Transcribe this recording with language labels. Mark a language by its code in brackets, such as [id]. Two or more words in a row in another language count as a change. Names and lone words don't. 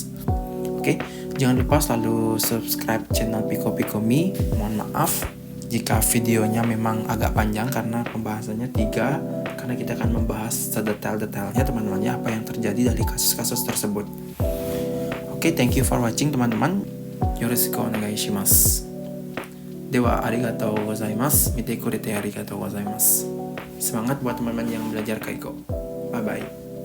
[id] Oke, jangan lupa selalu subscribe channel Piko Piko Me. Mohon maaf jika videonya memang agak panjang karena pembahasannya 3, karena kita akan membahas sedetail-detailnya teman-teman ya, apa yang terjadi dari kasus-kasus tersebut. Oke, [en] thank you for watching teman-teman. [ja] よろしくお願いします。では、ありがとうございます. 見てくれてありがとうございます. [id] Semangat buat teman-teman yang belajar Kaiko. [en] Bye bye.